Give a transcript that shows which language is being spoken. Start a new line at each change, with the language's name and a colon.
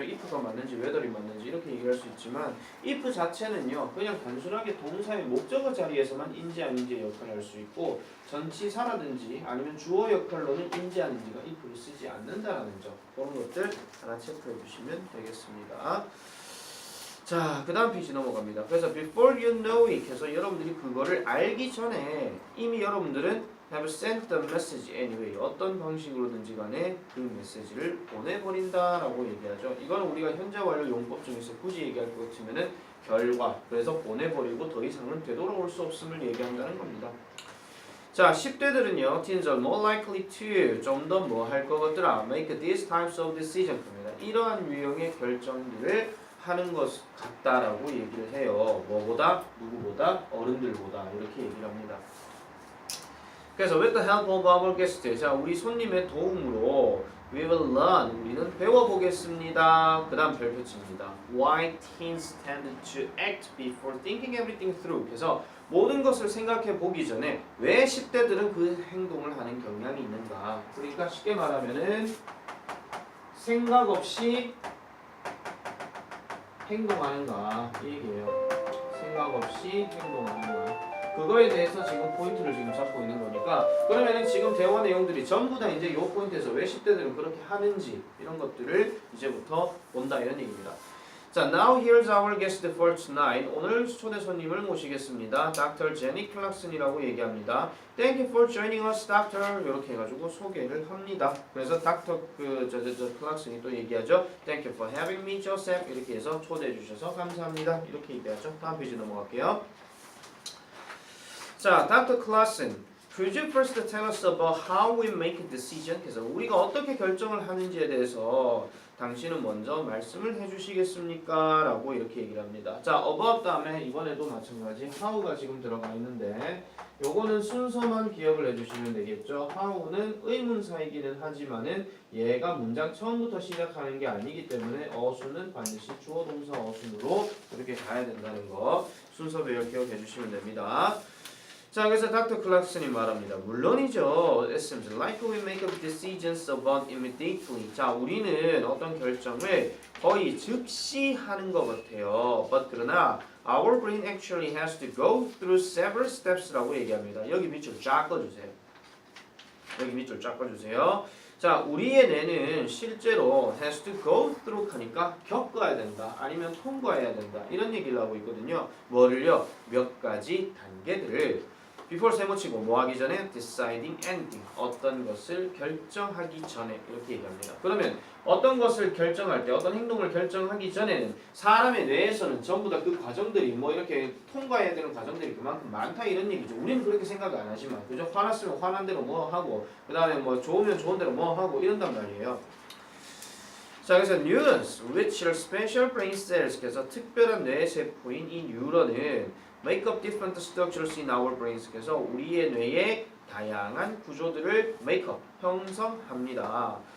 Korean: if가 맞는지 whether이 맞는지 이렇게 얘기할 수 있지만 if 자체는요 그냥 단순하게 동사의 목적어 자리에서만 인지 아닌지의 역할을 할 수 있고 전치사라든지 아니면 주어 역할로는 인지 아닌지가 if를 쓰지 않는다라는 점 그런 것들 하나 체크해 주시면 되겠습니다. 자, 그 다음 페이지 넘어갑니다. 그래서
English: before you know it
Korean: 해서 여러분들이 그거를 알기 전에 이미 여러분들은
English: have sent the message anyway.
Korean: 어떤 방식으로든지 간에 그 메시지를 보내버린다라고 얘기하죠. 이건 우리가 현재 완료 용법 중에서 굳이 얘기할 것 같으면은 결과. 그래서 보내버리고 더 이상은 되돌아올 수 없음을 얘기한다는 겁니다. 자, 10대들은요.
English: Teens are more likely to
Korean: 좀 더 뭐 할 것 같더라.
English: Make these types of decisions.
Korean: 이러한 유형의 결정들을 하는 것 같다라고 얘기를 해요. 뭐보다? 누구보다? 어른들보다. 이렇게 얘기를 합니다. 그래서
English: with the help of our guest,
Korean: 자 우리 손님의 도움으로
English: we will learn,
Korean: 우리는 배워보겠습니다. 그 다음 별표치입니다.
English: Why teens tend to act before thinking everything through.
Korean: 그래서 모든 것을 생각해 보기 전에 왜 10대들은 그 행동을 하는 경향이 있는가. 그러니까 쉽게 말하면은 생각 없이 행동하는가 이 얘기예요. 생각 없이 행동하는가. 그거에 대해서 지금 포인트를 지금 잡고 있는 거니까 그러면은 지금 대화 내용들이 전부 다 이제 요 포인트에서 왜 10대들은 그렇게 하는지 이런 것들을 이제부터 본다 이런 얘기입니다.
English: 자, now here's our guest for tonight.
Korean: 오늘 초대 손님을 모시겠습니다. Dr. Jenny Clarkson이라고 얘기합니다.
English: Thank you for joining us, Doctor.
Korean: 이렇게 해가지고 소개를 합니다. 그래서 Dr. Clarkson이 또 얘기하죠.
English: Thank you for having me, Joseph.
Korean: 이렇게 해서 초대해 주셔서 감사합니다. 이렇게 얘기하죠. 다음 페이지 넘어갈게요. 자, Dr.
English: Clarkson, could you first tell us about how we make a decision?
Korean: 그래서 우리가 어떻게 결정을 하는지에 대해서 당신은 먼저 말씀을 해주시겠습니까? 라고 이렇게 얘기를 합니다. 자, above 다음에 이번에도 마찬가지 how가 지금 들어가 있는데 요거는 순서만 기억을 해주시면 되겠죠. how는 의문사이기는 하지만은 얘가 문장 처음부터 시작하는 게 아니기 때문에 어순은 반드시 주어 동사 어순으로 이렇게 가야 된다는 거 순서 배열 기억해 주시면 됩니다. 자, 그래서 닥터 클락슨이 말합니다. 물론이죠.
English: It seems like we make up decisions about immediately.
Korean: 자, 우리는 어떤 결정을 거의 즉시 하는 것 같아요.
English: But
Korean: 그러나
English: our brain actually has to go through several steps라고
Korean: 얘기합니다. 여기 밑줄 쫙 꺼주세요. 여기 밑줄 쫙 꺼주세요. 자, 우리의 뇌는 실제로 has to go through 하니까 겪어야 된다. 아니면 통과해야 된다. 이런 얘기를 하고 있거든요. 뭐를요? 몇 가지 단계들을 before 세모치고 뭐 하기 전에
English: deciding ending
Korean: 어떤 것을 결정하기 전에 이렇게 얘기합니다. 그러면 어떤 것을 결정할 때 어떤 행동을 결정하기 전에는 사람의 뇌에서는 전부 다 그 과정들이 뭐 이렇게 통과해야 되는 과정들이 그만큼 많다 이런 얘기죠. 우리는 그렇게 생각 안 하지만 그죠? 화났으면 화난 대로 뭐 하고 그 다음에 뭐 좋으면 좋은 대로 뭐 하고 이런단 말이에요.
English: 자, 그래서 neurons which are special brain cells
Korean: 그래서 특별한 뇌 세포인 이 뉴런은
English: make up different structures in our brains.
Korean: 그래서 우리의 뇌의 다양한 구조들을
English: make up,
Korean: 형성합니다.